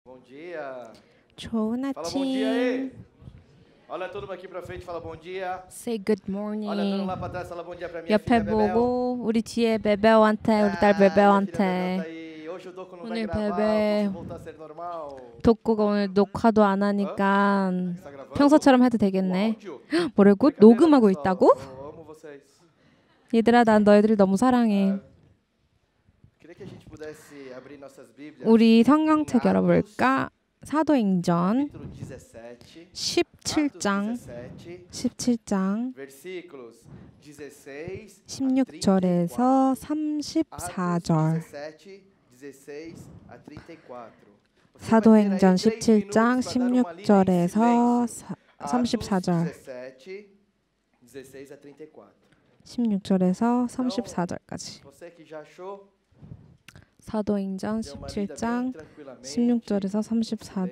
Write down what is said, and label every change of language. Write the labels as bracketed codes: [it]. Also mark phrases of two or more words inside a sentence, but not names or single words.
[pt] Bom dia. [ko] 좋은 [pt] Fala bom dia aí. [ko] 아침. [pt] Olha todo mundo aqui pra frente, fala bom dia. [en] Say good [pt] Olha todo mundo [en] morning. [pt] lá pra trás, fala bom dia pra minha [ko] 옆에 [pt] filha Bebel. [ko] 보고 우리 뒤에 베베오한테 우리 딸 [pt] Minha filha Bebel tá [ko] 베베오한테 [pt] aí. Hoje o Doco não vai [ko] 오늘 [pt] gravar, o [ko] 베베 [pt] curso voltar a ser normal. [ko] 독고가 오늘 녹화도 안 [pt] Hã? [ko] 하니까 [pt] Está gravando? [ko] 평소처럼 해도 [pt] O [ko] 되겠네. [pt] áudio? [ko] 뭐라고? [pt] Brincadeira, [ko] 녹음하고 [pt] pessoal. [ko] 있다고? [pt] Eu amo vocês. [ko] 얘들아, 난 너희들 너무 사랑해. [pt] Queria que a gente pudesse abrir nossas Bíblias. [ko] 우리 성경책 [pt] em Atos, [ko] 열어볼까? 사도행전 [pt] capítulo 17. [ko] 17장 [pt] Atos 17. [ko] 17장 [pt] Versículos 16 [ko] 16절에서 [pt] Atos [ko] 34절. [pt] 17, 16 a 34. [ko] 사도행전 17장 16절에서 34절. [pt] 17, 16 a 34. [ko] 16절에서 34절까지. [pt] Você que já achou, [ko] 사도행전 [pt] dê uma lida bem [ko] 17장 [pt] tranquilamente, [ko] 16절에서 34절.